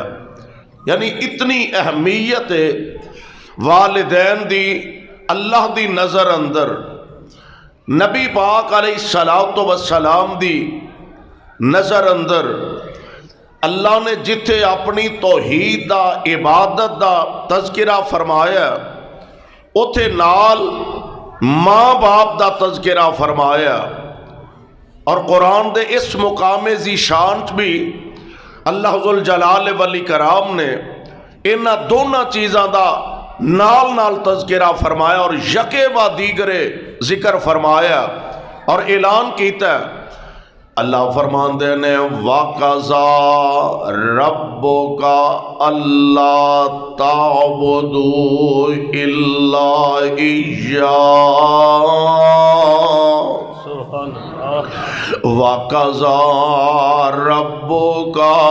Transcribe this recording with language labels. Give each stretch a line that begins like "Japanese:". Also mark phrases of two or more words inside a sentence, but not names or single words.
Punjabi: یعنی اتنی اہمیت ہے والدین دی اللہ دی نظر اندر۔ نبی پاک علیہ السلام دی نظر اندر اللہ نے جتھے اپنی توحید دا، عبادت دا تذکرہ فرمایا، اتھے نال ماں باپ دا تذکرہ فرمایا اور قرآن دے اس مقام ذی شان بھی اللہ ذل جلال والی کرام نے انہاں دونوں چیزاں دا نال نال تذکرہ فرمایا اور
Persian: یکے با دیگرے
Punjabi: ذکر فرمایا اور اعلان کیتا ہے۔ اللہ فرماندے نے
Arabic: وَقَضَىٰ رَبُّكَ أَلَّا تَعْبُدُوا إِلَّا إِيَّاهُ وَقَضَىٰ رَبُّكَ